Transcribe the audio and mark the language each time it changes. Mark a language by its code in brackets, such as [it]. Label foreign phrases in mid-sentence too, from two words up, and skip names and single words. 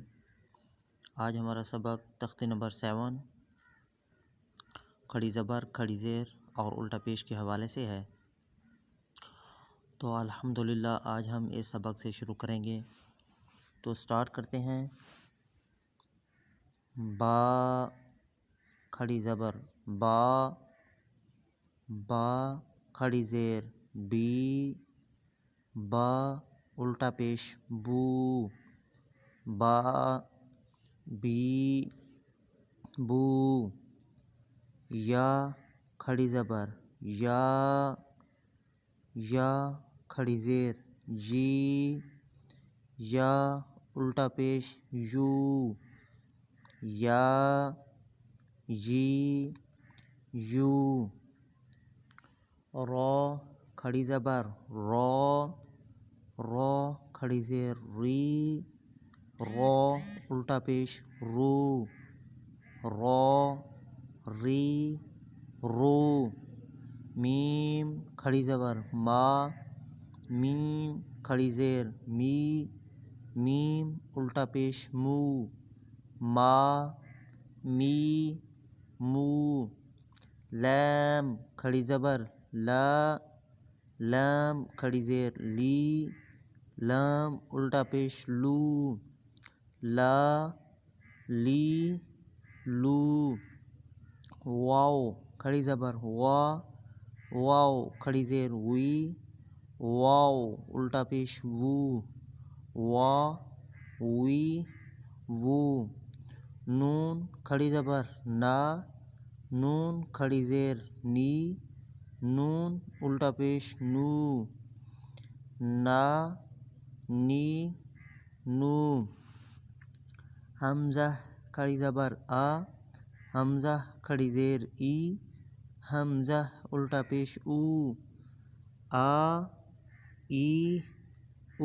[ur] آج ہمارا سبق تختی نمبر 7 کھڑی زبر، کھڑی زیر اور الٹا پیش کے حوالے سے ہے۔ تو الحمدللہ آج ہم اس سبق سے شروع کریں گے، تو سٹارٹ کرتے ہیں۔ با کھڑی زبر با، با کھڑی زیر بی، با الٹا پیش بو، با بی بو۔ یا کھڑی زبر یا، یا کھڑی زیر جی، یا الٹا پیش یو، یا جی یو۔ رو کھڑی زبر رو، رو کھڑی زیر ری، رو الٹا پیش رو، رو ری رو۔ میم کھڑی زبر ما، میم کھڑی زیر می، میم الٹا پیش مو، ما می مو۔ لام کھڑی زبر لا، لام کھڑی زیر لی، لام الٹا پیش لو، لا لی لو۔ واو کھڑی زبر وا، واو کھڑی زیر وی، واو الٹا پیش وو، وا وی وو۔ نون کھڑی زبر نا، نون کھڑی زیر نی، نون الٹا پیش نو، نا نی نو۔ حمزہ کھڑی زبر آ، حمزہ کھڑی زیر ای، حمزہ الٹا پیش او، آ ای او۔